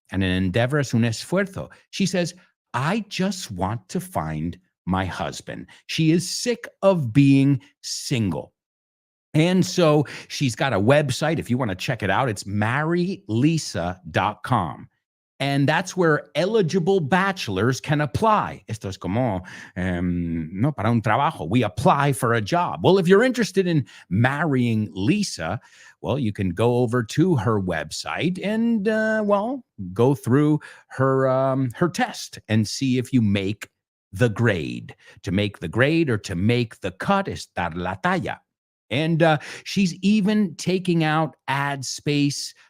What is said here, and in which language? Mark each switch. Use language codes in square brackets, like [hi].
[en] And an endeavor [es] es un esfuerzo. [en] She says, I just want to find my husband. She is sick of being single. And so she's got a website. If you want to check it out, it's marrylisa.com. And that's where eligible bachelors can apply. [es] Esto es como, no, para un trabajo. [en] We apply for a job. Well, if you're interested in marrying Lisa, well, you can go over to her website and, go through her test and see if you make the grade. To make the grade or to make the cut is [es] dar la talla. [en] And she's even taking out ad space